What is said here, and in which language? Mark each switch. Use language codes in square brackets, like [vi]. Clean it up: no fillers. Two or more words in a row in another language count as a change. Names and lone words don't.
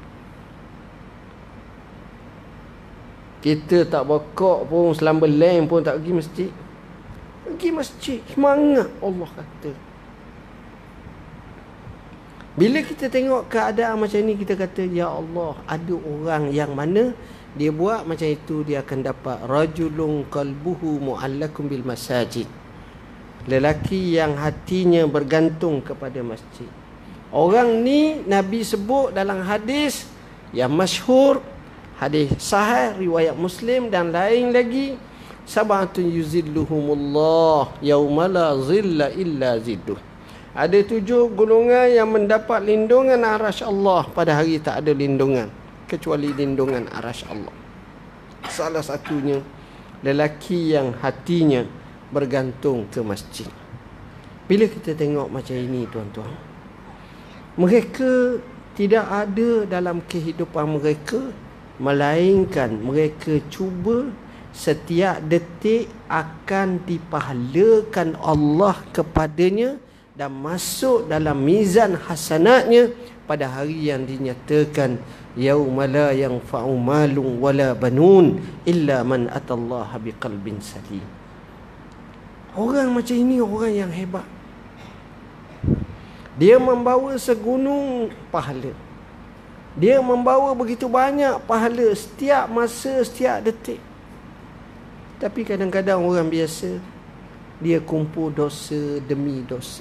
[ms] Kita tak bokok pun, selamba lem pun tak pergi masjid. Pergi masjid, semangat, Allah kata. Bila kita tengok keadaan macam ni, kita kata, ya Allah, ada orang yang mana dia buat macam itu, dia akan dapat [ar] رجل قلبه معلق بالمساجد. [ms] Lelaki yang hatinya bergantung kepada masjid. Orang ni Nabi sebut dalam hadis yang masyhur, hadis sahih riwayat Muslim dan lain lagi, [ar] سبعة يظلهم الله يوم لا ظل إلا ظله. [ms] Ada 7 golongan yang mendapat lindungan arasy Allah pada hari tak ada lindungan kecuali lindungan arasy Allah. Salah satunya lelaki yang hatinya bergantung ke masjid. Bila kita tengok macam ini tuan-tuan, mereka tidak ada dalam kehidupan mereka, melainkan mereka cuba setiap detik akan dipahalakan Allah kepadanya dan masuk dalam mizan hasanatnya pada hari yang dinyatakan [ar] يوم لا ينفع مال ولا بنون إلا من أتى الله بقلب سليم. [ms] Orang macam ini orang yang hebat. Dia membawa segunung pahala. Dia membawa begitu banyak pahala setiap masa, setiap detik. Tapi kadang-kadang orang biasa, dia kumpul dosa demi dosa.